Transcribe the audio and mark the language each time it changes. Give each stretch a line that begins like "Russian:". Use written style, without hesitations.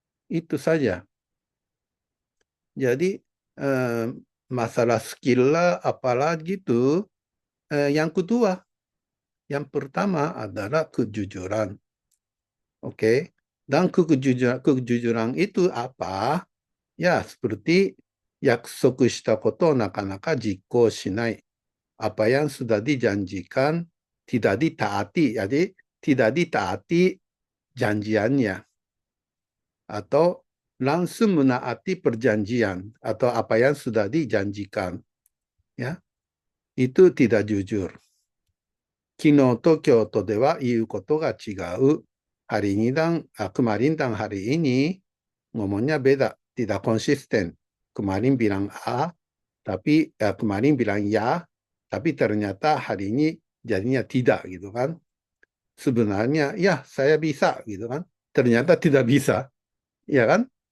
Indonesian: Itu saja. Jadi masalah skill lah apalah gitu. Yang kedua, yang pertama adalah kejujuran. Oke. Dan kejujuran itu apa? Ya, seperti
Japanese: 約束したことをなかなか実行しない。
Indonesian: Apa yang sudah dijanjikan tidak ditaati. Jadi tidak ditaati janjiannya. Atau langsung menaati perjanjian atau apa yang sudah dijanjikan. Ya, itu tidak jujur.
Japanese: 昨日と今日とでは言うことが違う.
Indonesian: Hari ini kemarin dan hari ini ngomongnya beda, tidak konsisten. Kemarin bilang A, tapi kemarin bilang ya, tapi ternyata hari ini jadinya tidak gitu kan. Sebenarnya ya saya bisa gitu kan. Ternyata tidak bisa, ya kan?